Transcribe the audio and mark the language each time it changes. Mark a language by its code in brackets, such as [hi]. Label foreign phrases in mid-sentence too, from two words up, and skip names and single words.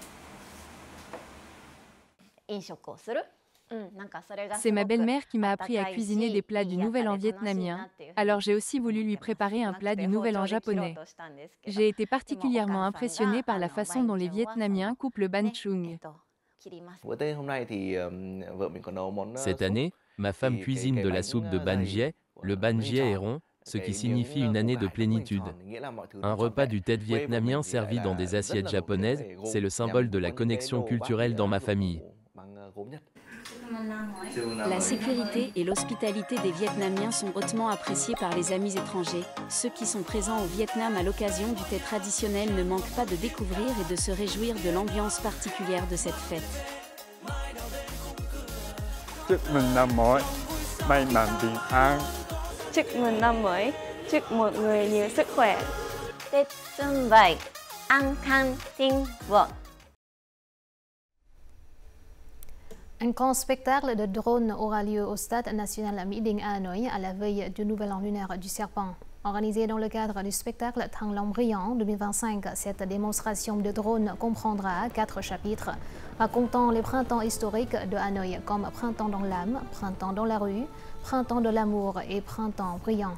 [fr] C'est ma belle-mère qui m'a appris à cuisiner des plats du Nouvel An vietnamien, alors j'ai aussi voulu lui préparer un plat du Nouvel An japonais. J'ai été particulièrement impressionnée par la façon dont les Vietnamiens coupent le banh chung. Cette année, ma femme cuisine de la soupe de banh giai. Le banh giai est rond, ce qui signifie une année de plénitude. Un repas du thé vietnamien servi dans des assiettes japonaises, c'est le symbole de la connexion culturelle dans ma famille. La sécurité et l'hospitalité des Vietnamiens sont hautement appréciés par les amis étrangers. Ceux qui sont présents au Vietnam à l'occasion du thé traditionnel ne manquent pas de découvrir et de se réjouir de l'ambiance particulière de cette fête. [vi] Chúc mừng năm mới, may mắn bình an. Chúc mừng năm mới, chúc mọi người nhiều sức khỏe. Tết xuân vầy, an khang thịnh vượng. [fr] Un grand spectacle de drones aura lieu au Stade national My Dinh à Hanoï à la veille du Nouvel An lunaire du Serpent. Organisé dans le cadre du spectacle Thăng Long Brillant 2025, cette démonstration de drones comprendra 4 chapitres racontant les printemps historiques de Hanoï comme Printemps dans l'âme, Printemps dans la rue, Printemps de l'amour et Printemps brillant.